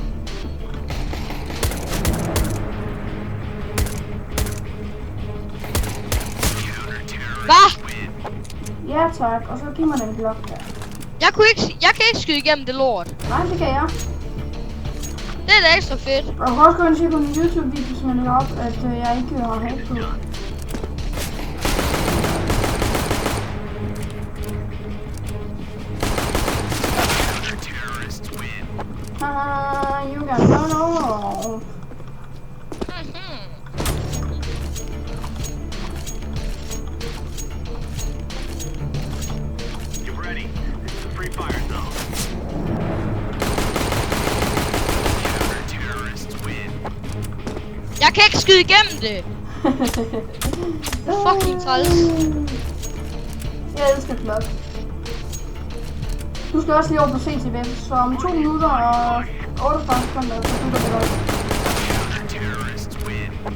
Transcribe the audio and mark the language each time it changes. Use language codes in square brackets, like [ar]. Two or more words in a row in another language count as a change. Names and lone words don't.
[da] Hvad? Ja tak, og så giv mig den blok der. Jeg kan ikke skyde igennem det lort. Nej, det kan jeg. Det er da ekstra fedt. Og jeg kan også gå ind og se på min YouTube-video, som jeg lægger op, at jeg ikke har hack på. [en] Haha, you got no. Get ready. This is a free fire zone. Counter-terrorists win. [da] Jeg kan ikke skyde igennem det. Fucking træls. Jeg elsker klok. Du skal også lige over på CTV, så om 2 minutter og 48 sekunder, så slutter det godt. [en] Counter-terrorists win.